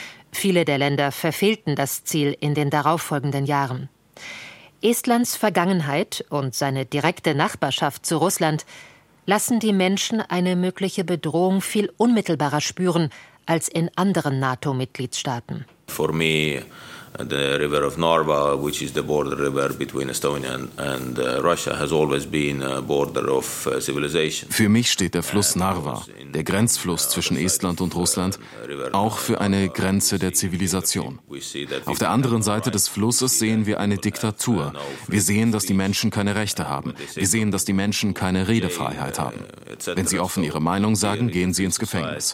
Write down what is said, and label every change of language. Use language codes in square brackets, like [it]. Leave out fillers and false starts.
[de] Viele der Länder verfehlten das Ziel in den darauffolgenden Jahren. Estlands Vergangenheit und seine direkte Nachbarschaft zu Russland lassen die Menschen eine mögliche Bedrohung viel unmittelbarer spüren als in anderen NATO-Mitgliedstaaten. [en] For me, the river of Narva, which is the border river between Estonia and Russia, has always been a border of civilization. [de] Für mich steht der Fluss Narva, der Grenzfluss zwischen Estland und Russland, auch für eine Grenze der Zivilisation. Auf der anderen Seite des Flusses sehen wir eine Diktatur. Wir sehen, dass die Menschen keine Rechte haben. Wir sehen, dass die Menschen keine Redefreiheit haben. Wenn sie offen ihre Meinung sagen, gehen sie ins Gefängnis.